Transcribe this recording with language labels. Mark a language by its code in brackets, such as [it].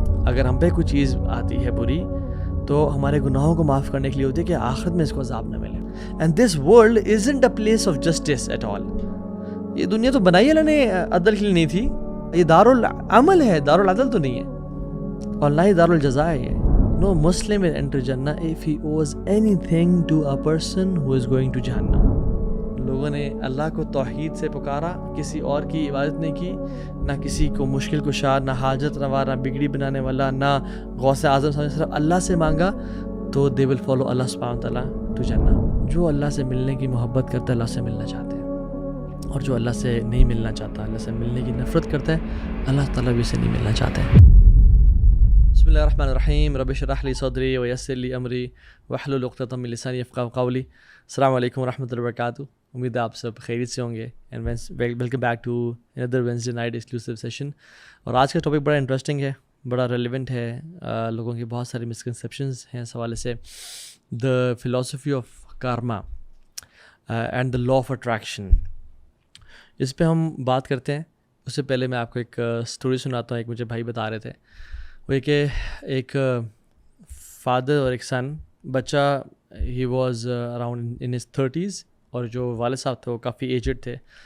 [ur] اگر ہم پہ کوئی چیز آتی ہے بری تو ہمارے گناہوں کو معاف کرنے کے لیے ہوتی ہے کہ آخرت میں اس کو عذاب نہ ملے. [en] And this world isn't a place of justice at all. [ur] یہ دنیا تو بنائی اللہ نے عدل کے لیے نہیں تھی, یہ دارالعمل ہے, دارالعدل تو نہیں ہے, اور نہ ہی دارالجزا ہے. [en] یہ No Muslim will enter Jannah if he owes anything to a person who is going to Jahannam. [ur] لوگوں نے اللہ کو توحید سے پکارا, کسی اور کی عبادت نہیں کی, نہ کسی کو مشکل کشا, نہ حاجت روا, نہ بگڑی بنانے والا, نہ غوث اعظم, صرف اللہ سے مانگا, تو [en] they will follow Allah subhanahu wa ta'ala to Jannah. [ur] جو اللہ سے ملنے کی محبت کرتا ہے اللہ سے ملنا چاہتے ہیں, اور جو اللہ سے نہیں ملنا چاہتا, اللہ سے ملنے کی نفرت کرتا ہے, اللہ تعالیٰ بھی اسے نہیں ملنا چاہتے ہیں. [ar] بسم اللہ الرحمن الرحیم. رب اشرح لی صدری ویسر لی امری واحلل عقدۃ من لسانی یفقہوا قولی. السلام علیکم ورحمۃ اللہ وبرکاتہ. [ur] امید ہے آپ سب خیریت سے ہوں گے. [en] And welcome back to another Wednesday night exclusive session. [ur] اور آج کا ٹاپک بڑا انٹرسٹنگ ہے, بڑا ریلیونٹ ہے. لوگوں کی بہت ساری مسکنسیپشنز ہیں اس حوالے سے. [en] the philosophy of karma and the law of attraction, [ur] اس پہ ہم بات کرتے ہیں. اس سے پہلے میں آپ کو ایک اسٹوری سناتا ہوں. ایک مجھے بھائی بتا رہے تھے وہ یہ کہ ایک فادر اور ایک سن, بچہ [en] ہی was around in his 30s, [ur] اور جو والد صاحب تھے وہ کافی ایجڈ تھے.